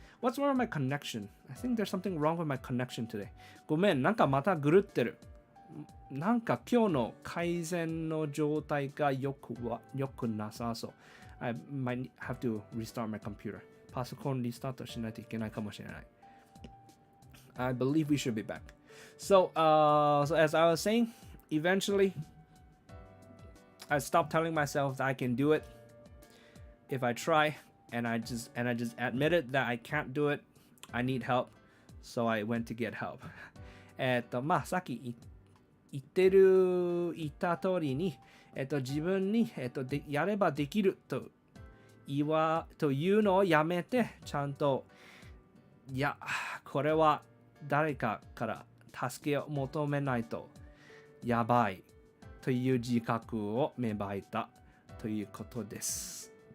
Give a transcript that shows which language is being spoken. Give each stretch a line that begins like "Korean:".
English: What's wrong with my connection? I think there's something wrong with my connection today.
Japanese: ごめん、なんかまた狂ってる。なんか今日の改善の状態がよくなさそう。
English: I might have to restart my computer.
Japanese: パソコンリスタートしないといけないかもしれない。
English: I believe we should be back. So as I was saying, eventually, I stopped telling myself that I can do it if I try, and I just admitted that I can't do it. I need help, so I went to get help.
Japanese: まあさっき言った通りに、自分に、やればできるというのをやめて、ちゃんといやこれは誰かから助けを求めないとやばいという自覚を芽生えたということです。